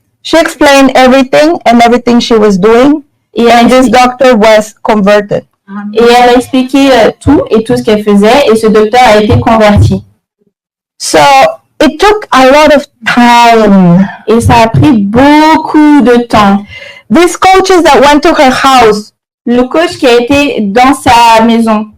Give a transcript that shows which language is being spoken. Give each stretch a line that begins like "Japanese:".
English: She explained everything and everything she was doing, and this doctor was converted.
French: Et elle a expliqué tout et tout ce qu'elle faisait, et ce docteur a été converti.
English: So it took a lot of time.
French: Et ça a pris beaucoup de temps.
English: These coaches that went to her house,
French: Le coach qui a été dans sa maison,